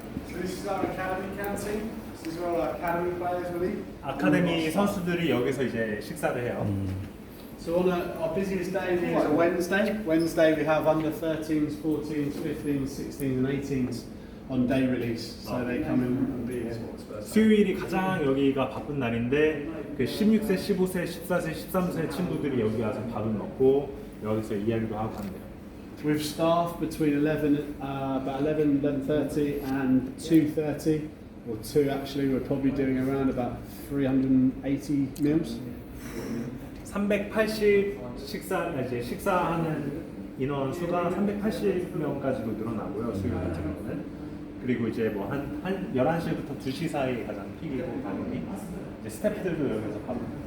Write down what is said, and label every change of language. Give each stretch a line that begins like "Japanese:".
English: So this is our academy canteen. This is where all our academy players will eat.
Korean: 아카데미 선수들이 여기서 이제 식사를 해요.
English: So on our busiest day is a Wednesday. Wednesday we have under 13s, 14s, 15s, 16s and 18s on day release. So they come in and be here.
Korean: 수요일이 가장 여기가 바쁜 날인데 그 16세, 15세, 14세, 13세 친구들이 여기 와서 밥을 먹고 여기서 이야기도 하고 한대요.
English: With staff between 11, about 11, 11:30 and 2:30, or 2 actually, we're probably doing around about 380 meals.
Korean: 380 식사하는 인원 수가 380명까지도 늘어나고요. 수요일 같은 경우는. 그리고 이제 뭐 한 11시부터 2시 사이 가장 픽이고 당연히 이제 스태프들도 여기서 밥을